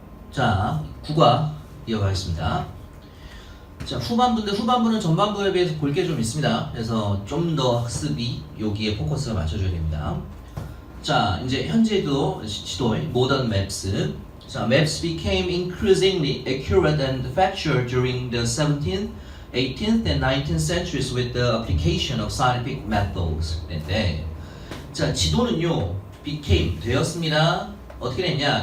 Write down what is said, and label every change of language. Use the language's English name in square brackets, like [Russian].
[Korean] 자, 국어 이어가겠습니다. 자, 후반부는 전반부에 비해서 볼 게 좀 있습니다. 그래서 좀 더 학습이 여기에 포커스가 맞춰줘야 됩니다. 자, 이제 현재도 지도의 [English] modern maps. [Korean] 자, [English] maps became increasingly accurate and factual during the 17th, 18th, and 19th centuries with the application of scientific methods. [Korean] 네. 자, 지도는요, [English] became [Korean] 되었습니다. 어떻게 됐냐?